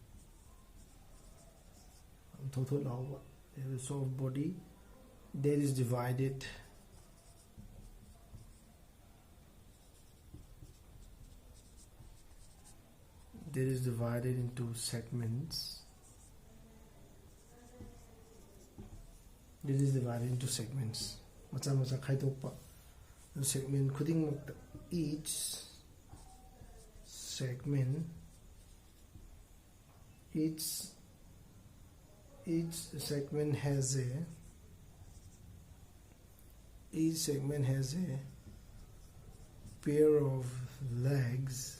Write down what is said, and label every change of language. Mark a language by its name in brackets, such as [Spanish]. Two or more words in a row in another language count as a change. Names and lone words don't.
[English] They have a soft body that is divided into segments. [Manipuri] Macha macha khaidokpa. [English] The segment khudingmakta, each segment has a pair of legs.